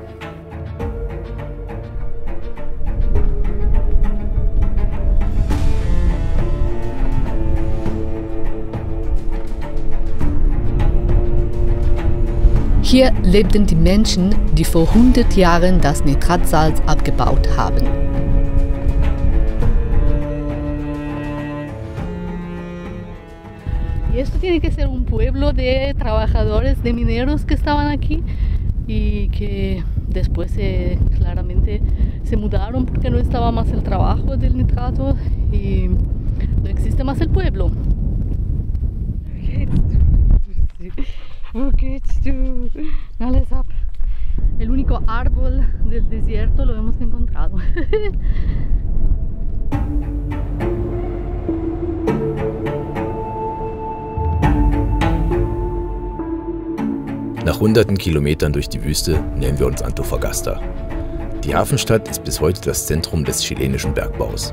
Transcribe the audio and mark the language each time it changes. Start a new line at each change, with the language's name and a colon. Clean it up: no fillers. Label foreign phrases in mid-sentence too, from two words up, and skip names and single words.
German: Hier lebten die Menschen, die vor 100 Jahren das Nitratsalz abgebaut haben.
Spanish: Y esto tiene que ser un pueblo de trabajadores, de mineros que estaban aquí y que después claramente se mudaron porque no estaba más el trabajo del nitrato y no existe más el pueblo.
German: Wo geht's du? Alles ab.
Spanish: El único árbol del desierto lo hemos encontrado.
German: Nach hunderten Kilometern durch die Wüste nähern wir uns Antofagasta. Die Hafenstadt ist bis heute das Zentrum des chilenischen Bergbaus.